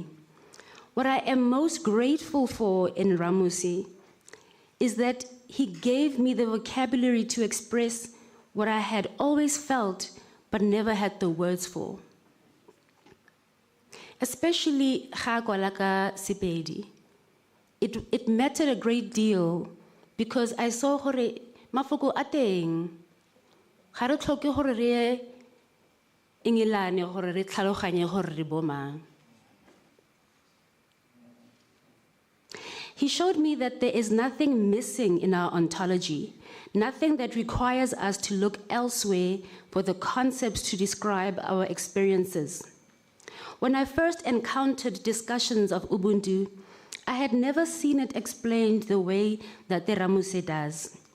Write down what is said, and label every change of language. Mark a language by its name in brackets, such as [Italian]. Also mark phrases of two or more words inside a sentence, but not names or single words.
[English] What I am most grateful for in Ramose is that he gave me the vocabulary to express what I had always felt but never had the words for. Especially Chagwalaka Sipedi. It mattered a great deal because I saw [Tswana] hore mafoko ateng. Ga re tlhoke hore re ingilane hore re tlhaloganye hore re bomang. [English] He showed me that there is nothing missing in our ontology, nothing that requires us to look elsewhere for the concepts to describe our experiences. When I first encountered discussions of Ubuntu, I had never seen it explained the way that the Ramose does.